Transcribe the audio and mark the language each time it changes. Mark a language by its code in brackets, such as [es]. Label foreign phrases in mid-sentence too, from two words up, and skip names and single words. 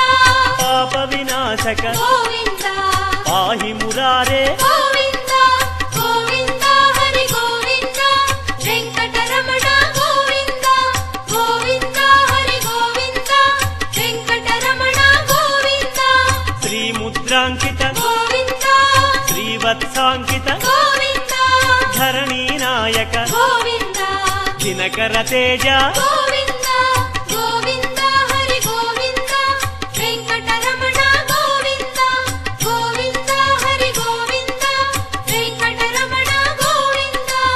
[te] పాప వినాశక గోవింద పాహి మురారే గోవింద గోవింద హరి గోవింద వెంకటరమణ గోవింద గోవింద హరి గోవింద [kn] ಮುದ್ರಾಂಕಿತ ಗೋವಿಂದ ಶ್ರೀವತ್ಸಾಂಕಿತ ಗೋವಿಂದ ಧರಣಿ ನಾಯಕ ಗೋವಿಂದ ದಿನಕರ ತೇಜ ಗೋವಿಂದ ಗೋವಿಂದ ಹರಿ ಗೋವಿಂದ ವೆಂಕಟರಮಣ ಗೋವಿಂದ ಗೋವಿಂದ ಹರಿ ಗೋವಿಂದ ವೆಂಕಟರಮಣ ಗೋವಿಂದ